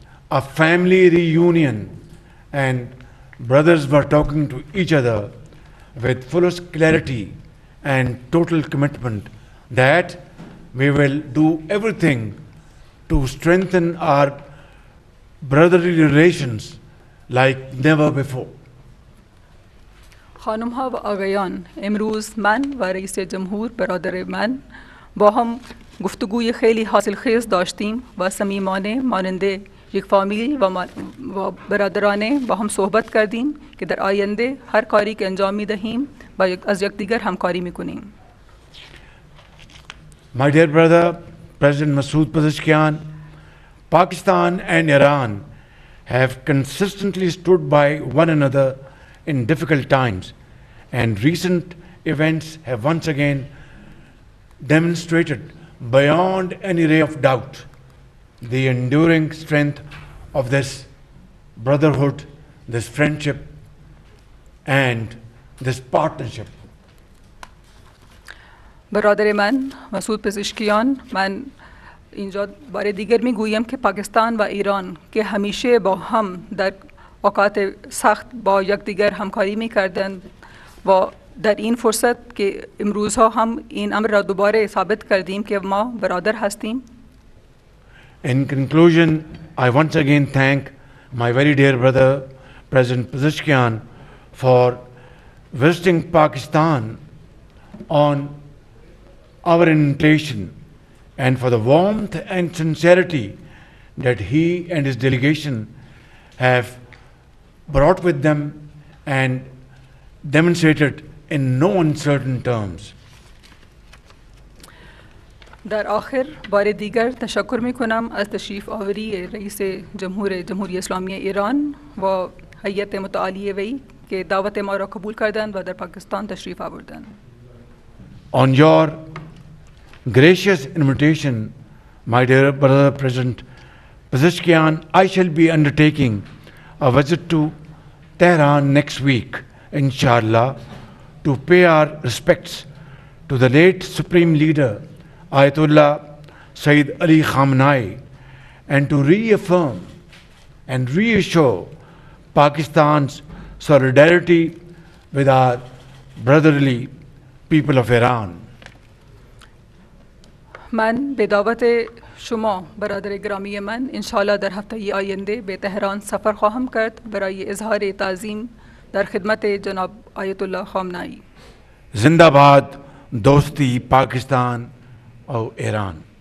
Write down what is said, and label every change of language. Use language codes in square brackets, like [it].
[en] a family reunion, and brothers were talking to each other with fullest clarity and total commitment that we will do everything to strengthen our brotherly relations like never before. [fa] خانم ها و آقایان، امروز من و رئیس جمهور برادر من با هم گفتگوی خیلی حاصلخیز داشتیم و صمیمانه مانند یک فامیل و برادرانه با هم صحبت کردیم که در آینده هر کاری که انجام می‌دهیم با از یکدیگر همکاری می‌کنیم. [en] My dear brother, President Masood Pezeshkian, Pakistan and Iran have consistently stood by one another in difficult times, and recent events have once again demonstrated beyond any ray of doubt the enduring strength of this brotherhood, this friendship, and this partnership. [fa] برادر من مسعود پزشکیان، من اینجا بار دیگر میگویم که پاکستان و ایران که همیشه با هم در اوقات سخت با یکدیگر همکاری میکردند و در این فرصت که امروزها هم این امر را دوباره ثابت کردیم که ما برادر هستیم. [en] In conclusion, I once again thank my very dear brother, President Pezeshkian, for visiting Pakistan on our invitation and for the warmth and sincerity that he and his delegation have brought with them and demonstrated in no uncertain terms. [fa] در آخر بار دیگر تشکر می کنم از تشریف آوری رئیس جمهوری اسلامی ایران و هیئت متعالی وی که دعوت ما را قبول کردند و در پاکستان تشریف آوردند. [en] On your gracious invitation, my dear brother President Pezeshkian, I shall be undertaking a visit to Tehran next week, inshallah, to pay our respects to the late Supreme Leader, Ayatollah Sayyid Ali Khamenei, and to reaffirm and reassure Pakistan's solidarity with our brotherly people of Iran. [fa] من به دعوت شما برادر گرامی من انشاءالله در هفته آینده به تهران سفر خواهم کرد برای اظهار تعظیم در خدمت جناب آیت الله خامنه‌ای. زنده‌باد دوستی پاکستان و ایران.